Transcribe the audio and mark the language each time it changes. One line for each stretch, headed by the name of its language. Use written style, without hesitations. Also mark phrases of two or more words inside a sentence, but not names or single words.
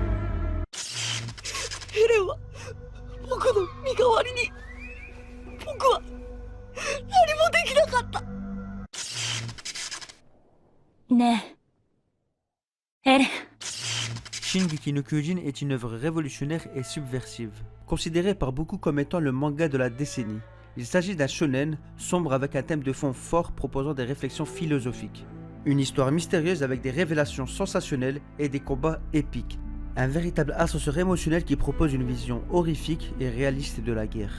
Japanese: エレンは僕の身代わりに。僕は何もできなかった。ねえ、エレン。
French: Shingeki no Kyojin est une œuvre révolutionnaire et subversive, considérée par beaucoup comme étant le manga de la décennie. Il s'agit d'un shonen sombre avec un thème de fond fort proposant des réflexions philosophiques. Une histoire mystérieuse avec des révélations sensationnelles et des combats épiques. Un véritable ascenseur émotionnel qui propose une vision horrifique et réaliste de la guerre.